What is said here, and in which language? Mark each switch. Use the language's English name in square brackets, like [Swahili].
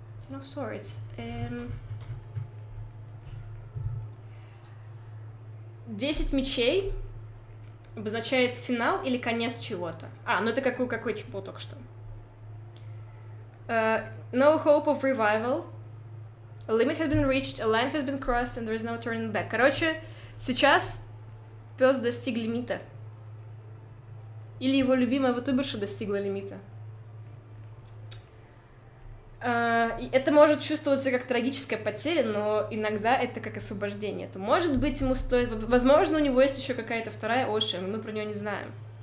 [English] No swords. [Russian] 10 мечей обозначает финал или конец чего-то. Ну это какой тип был только что. [English] No hope of revival. A limit has been reached, a line has been crossed, and there is no turning back. [Russian] Короче, сейчас пес достиг лимита. Или его любимая VTuberша достигла лимита. И это может чувствоваться как трагическая потеря, но иногда это как освобождение. То, может быть, ему стоит... Возможно, у него есть еще какая-то вторая Оша, но мы про нее не знаем.